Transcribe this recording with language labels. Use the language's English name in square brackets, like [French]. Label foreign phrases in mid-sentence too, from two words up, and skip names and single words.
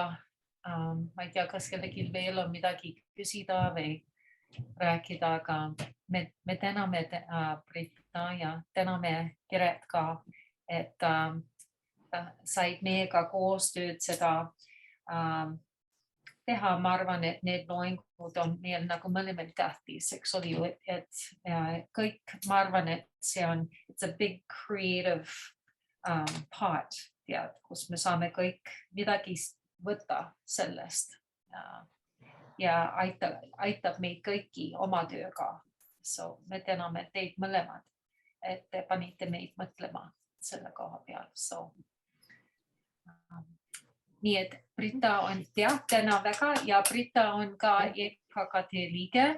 [Estonian] Ma ei tea, kas kellelgi veel on midagi küsida või rääkida, aga me täname Britta ja täname Piret ka, et said meiega koostööd seda teha. Ma arvan, et need loengud on meil nagu mõlemad tähtis, eks ole ju, et kõik, ma arvan, et see on, [English] it's a big creative pot [Estonian] tead, kus me saame kõik midagi võtta sellest ja aitab meid kõiki oma tööga. So me täname teid mõlemad, et te panite meid mõtlema selle koha peal. So, nii et Britta on täna väga ja Britta on ka EKKT liige.